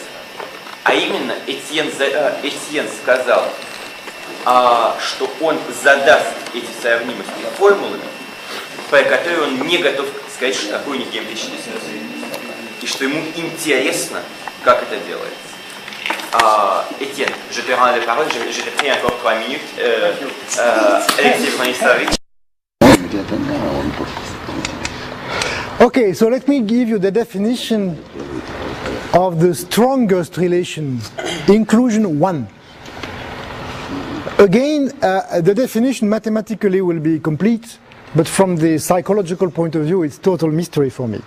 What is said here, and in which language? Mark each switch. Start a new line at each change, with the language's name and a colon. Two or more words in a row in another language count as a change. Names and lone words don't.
Russian: А именно Этьен сказал, что он задаст эти сравнимости формулами, про которые он не готов сказать, что такое у них геометрические сюжеты. И что ему интересно, как это делается.
French: Étienne, je te rends la parole, je t'ai pris encore 3 minutes.
Russian: Лекция про историю.
English: Okay, so let me give you the definition of the strongest relation, inclusion 1. Again, the definition mathematically will be complete, but from the psychological point of view, it's total mystery for me.